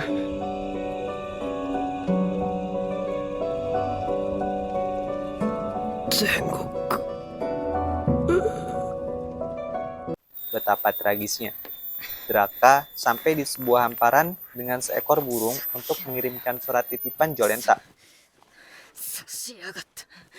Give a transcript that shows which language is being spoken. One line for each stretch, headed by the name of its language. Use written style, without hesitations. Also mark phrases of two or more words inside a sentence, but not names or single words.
Indonesian: Betapa tragisnya. Draka sampai di sebuah hamparan dengan seekor burung untuk mengirimkan surat titipan Jolenta.
Japanese: 差しやがった。